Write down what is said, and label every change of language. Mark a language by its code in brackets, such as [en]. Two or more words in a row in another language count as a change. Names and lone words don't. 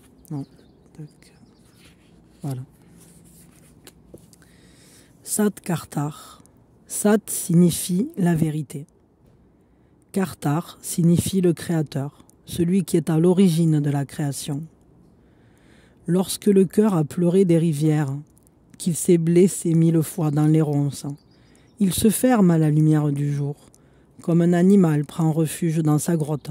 [fr] Non. Tac. Voilà. [pa] ਸਤਿ ਕਰਤਾਰ. [fr] Sat signifie la vérité. Kartar signifie le créateur, celui qui est à l'origine de la création. Lorsque le cœur a pleuré des rivières, qu'il s'est blessé 1000 fois dans les ronces, il se ferme à la lumière du jour, comme un animal prend refuge dans sa grotte.